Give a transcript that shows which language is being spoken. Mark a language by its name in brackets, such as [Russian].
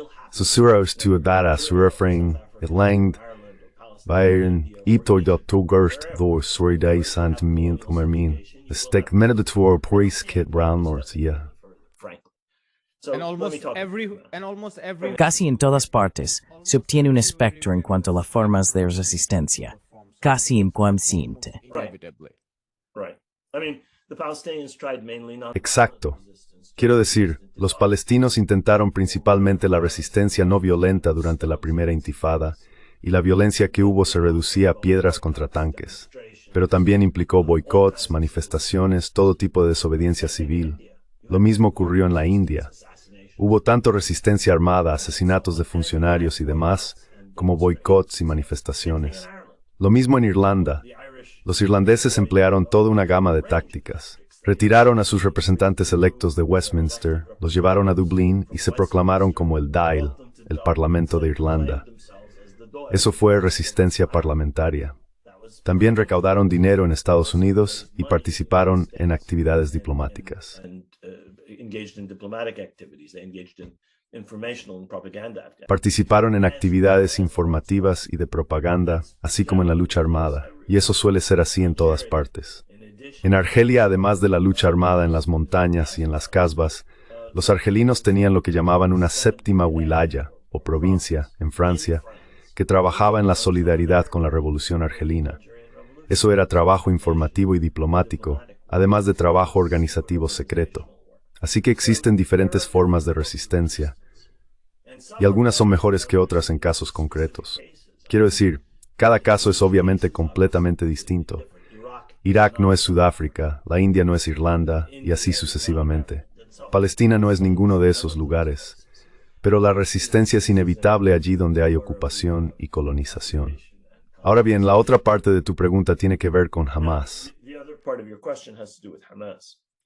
[English] Susura surfring, längd, Bayern, Iptor.Togerst, då Soriday Sant Mint Umermin. Stek Menedetor Poris Kit Brownlords, yeah. And almost every [Spanish] Casi en todas partes se obtiene un espectro en cuanto a las formas de resistencia, casi inconsciente. [English] inevitably. Right. I mean, the Palestinians tried mainly not. [Spanish] Exacto. Quiero decir, los palestinos intentaron principalmente la resistencia no violenta durante la primera intifada, y la violencia que hubo se reducía a piedras contra tanques. Pero también implicó boicots, manifestaciones, todo tipo de desobediencia civil. Lo mismo ocurrió en la India. Hubo tanto resistencia armada, asesinatos de funcionarios y demás, como boicots y manifestaciones. Lo mismo en Irlanda. Los irlandeses emplearon toda una gama de tácticas. Retiraron a sus representantes electos de Westminster, los llevaron a Dublín y se proclamaron como el Dáil, el Parlamento de Irlanda. Eso fue resistencia parlamentaria. También recaudaron dinero en Estados Unidos y participaron en actividades diplomáticas. [English] Engaged in diplomatic activities. They engaged in informational and propaganda activities. [Spanish] Participaron en actividades informativas y de propaganda, así como en la lucha armada, y eso suele ser así en todas partes. En Argelia, además de la lucha armada en las montañas y en las casbas, los argelinos tenían lo que llamaban una séptima wilaya, o provincia, en Francia, que trabajaba en la solidaridad con la revolución argelina. Eso era trabajo informativo y diplomático, además de trabajo organizativo secreto. Así que existen diferentes formas de resistencia, y algunas son mejores que otras en casos concretos. Quiero decir, cada caso es obviamente completamente distinto. Irak no es Sudáfrica, la India no es Irlanda, y así sucesivamente. Palestina no es ninguno de esos lugares, pero la resistencia es inevitable allí donde hay ocupación y colonización. Ahora bien, la otra parte de tu pregunta tiene que ver con Hamas. [English] The other part of your question has to do with Hamas.